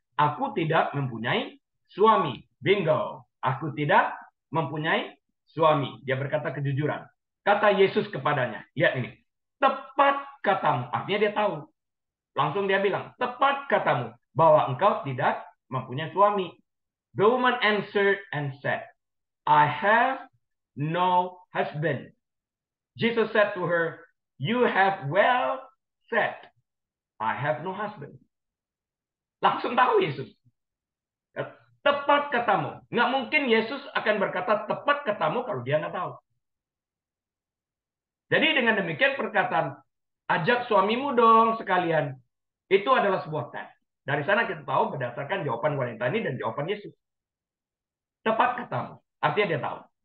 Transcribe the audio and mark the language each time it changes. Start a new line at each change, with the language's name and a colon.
Indonesian: Aku tidak mempunyai suami. Bingo. Aku tidak mempunyai suami. Dia berkata kejujuran. Kata Yesus kepadanya, lihat ini. Tepat katamu. Artinya dia tahu. Langsung dia bilang, tepat katamu bahwa engkau tidak mempunyai suami.
English: The woman answered and said, I have no husband. Jesus said to her, you have well said, I have no husband.
Indonesian: Langsung tahu Yesus. Tepat katamu. Nggak mungkin Yesus akan berkata tepat katamu kalau dia nggak tahu. Jadi dengan demikian perkataan, ajak suamimu dong sekalian. Itu adalah sebuah tes. Dari sana kita tahu berdasarkan jawaban wanita ini dan jawaban Yesus. Tepat katamu. Artinya dia tahu.